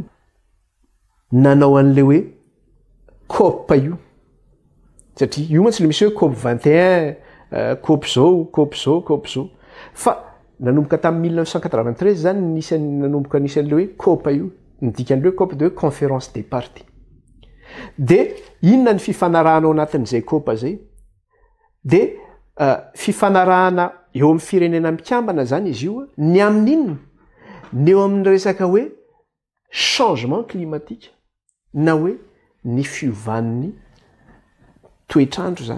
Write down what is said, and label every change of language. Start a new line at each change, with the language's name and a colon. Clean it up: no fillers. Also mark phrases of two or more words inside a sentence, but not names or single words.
Malagasy: Nanao an'le hoe COP io. Satria io mantsy le misy hoe COP 21, COP zao, COP zao, COP zao. Fa nanomboka tamin'ny 1993 zany nanomboka nisan'le hoe COP io. Ny dikan'le hoe COP
French: de conférence des parties.
Malagasy: Dia inona ny fifanarahana ao anatin'izay COP zay? Dia fifanarahana eo amin'ny firenena mikambana zany izy io, ny amin'inona? Ny eo amin'ny resaka hoe
French: changement climatique
Malagasy: na hoe ny fiovan'ny toetrandro zany.